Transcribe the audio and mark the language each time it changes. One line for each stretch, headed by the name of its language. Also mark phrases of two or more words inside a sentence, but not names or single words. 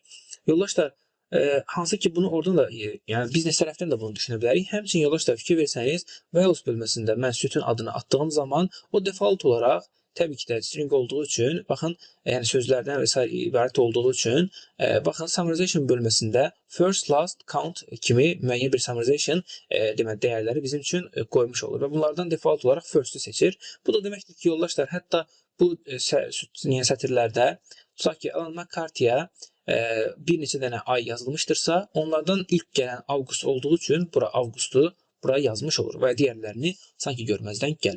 Azerbaijani: Yoldaşlar, hansı ki bunu oradan da, yəni biznes tərəfdən də bunu düşünə bilərik. Həmçinin yoldaşlar fikir versəniz, values bölməsində mən sütun adını atdığım zaman o default olaraq təbii ki də string olduğu üçün, baxın, yəni sözlərdən və s. ibarət olduğu üçün, baxın, summarization bölməsində
English: first, last, count
Azerbaijani: kimi müəyyən bir summarization deməli dəyərləri bizim üçün qoymuş olur və bunlardan default olaraq first-ü seçir. Bu da deməkdir ki, yoldaşlar, hətta bu sətirlərdə tutaq ki, Alan McCarthy-yə bir neçə dənə ay yazılmışdırsa, onlardan ilk gələn avqust olduğu üçün bura avqustu buraya yazmış olur və digərlərini sanki görməzdən gəlir.